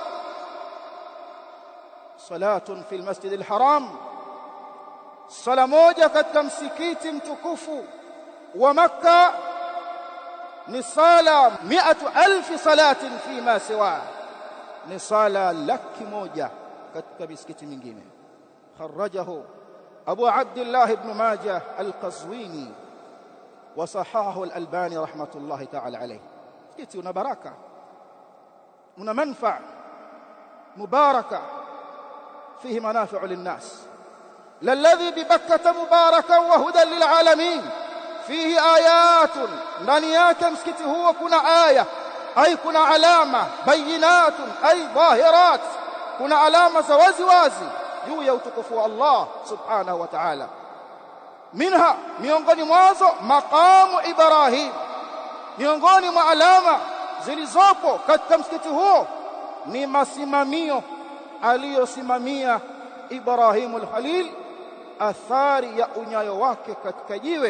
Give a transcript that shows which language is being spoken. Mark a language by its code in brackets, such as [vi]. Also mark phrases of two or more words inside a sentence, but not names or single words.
[ar] صلاة في المسجد الحرام, [sw] sala moja katika msikiti mtukufu wa Makka ni sala 100,000 [ar] صلاة فيما سوى, [sw] ni sala 100,000 katika misikiti mingine. [ar] خرجه أبو عبد الله ابن ماجه القزويني وصححه الألباني رحمة الله تعالى عليه. [sw] Msikiti una baraka, una manfaa mubaraka, [ar] فيه منافع للناس. للذي ببكة مباركا وهدى للعالمين فيه آيات, [sw] ndani yake msikiti huo kuna aya, ay kuna alama, [ar] بينات أي ظاهرات, [sw] kuna alama za wazi wazi juu ya utukufu wa Allah [ar] سبحانه وتعالى. [sw] Minha, miongoni mwazo, maqamu Ibrahim, miongoni mwa alama zilizopo katika msikiti huo ni masimamio aliyosimamia Ibrahim al-Khalil athari ya unyayo wake katika jiwe.